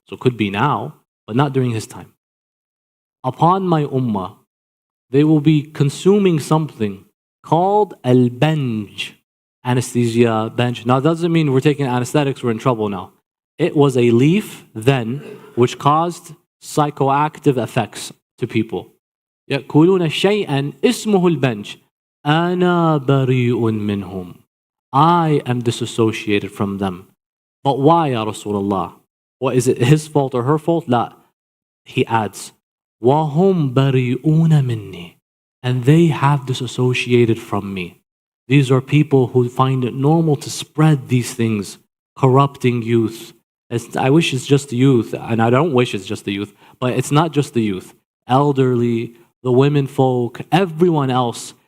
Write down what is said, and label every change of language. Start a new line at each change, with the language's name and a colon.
English: So it could be now, but not during his time. Upon my ummah, they will be consuming something called al-banj, anesthesia, bench. Now, that doesn't mean we're taking anesthetics, we're in trouble now. It was a leaf then which caused psychoactive effects to people.
Arabic: يأكلون شيئا اسمه البنج أنا بريء منهم.
English: I am disassociated from them. But why, Ya Rasulullah? What is it, his fault or her fault?
Arabic: لا.
English: He adds,
Arabic: وهم بريئون مني.
English: And they have disassociated from me. These are people who find it normal to spread these things, corrupting youth. I wish it's just the youth, and I don't wish it's just the youth, but it's not just the youth. Elderly, the women folk, everyone else.